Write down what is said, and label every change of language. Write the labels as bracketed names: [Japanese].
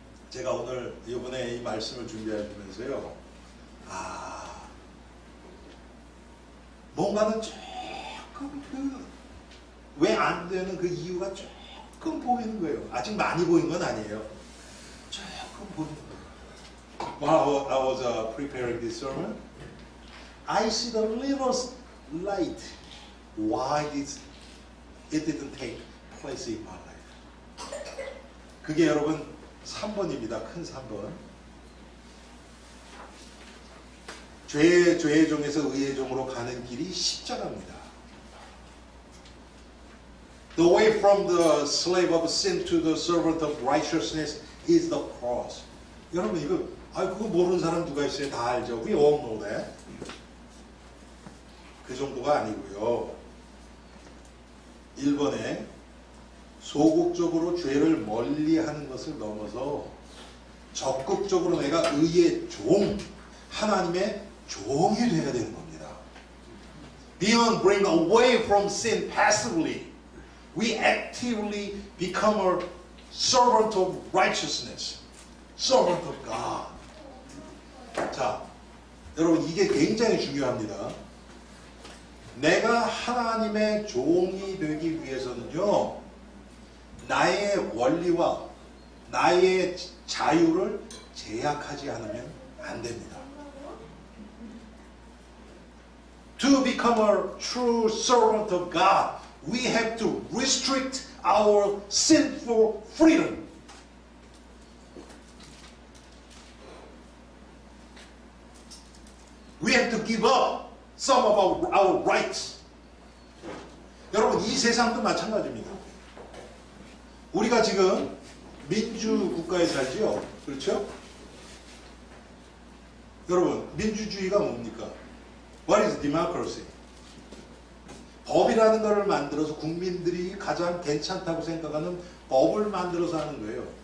[Korean] 제가 오늘 이번에 이 말씀을 준비하면서요, 뭔가는 조금 왜 안 되는 그 이유가 조금 보이는 거예요. 아직 많이 보인 건 아니에요. 조금 보이는 거예요. [English] While I was preparing this sermon, I see the little light. Why it didn't take place in my life. [Korean] 그게 여러분 3번입니다. 큰 3번. 죄의 종에서 의의 종으로 가는 길이 십자가입니다. [English] The way from the slave of sin to the servant of righteousness is the cross. [Korean] 여러분, 그거 모르는 사람 누가 있어요? 다 알죠. [English] We all know that. [Korean] 그 정도가 아니고요. 1번에 소극적으로 죄를 멀리하는 것을 넘어서 적극적으로 내가 의의 종, 하나님의 종이 되어야 되는 겁니다. [English] Beyond bring away from sin passively, we actively become a servant of righteousness, servant of God. [Korean] 자, 여러분, 이게 굉장히 중요합니다. 내가 하나님의 종이 되기 위해서는요, 나의 원리와 나의 자유를 제약하지 않으면 안 됩니다. [English] To become a true servant of God, we have to restrict our sinful freedom. We have to give up some of our rights. [Korean] 여러분, 이 세상도 마찬가지입니다. 우리가 지금 민주국가에 살지요? 그렇죠? 여러분, 민주주의가 뭡니까? [English] What is democracy? [Korean] 법이라는 것을 만들어서 국민들이 가장 괜찮다고 생각하는 법을 만들어서 하는 거예요.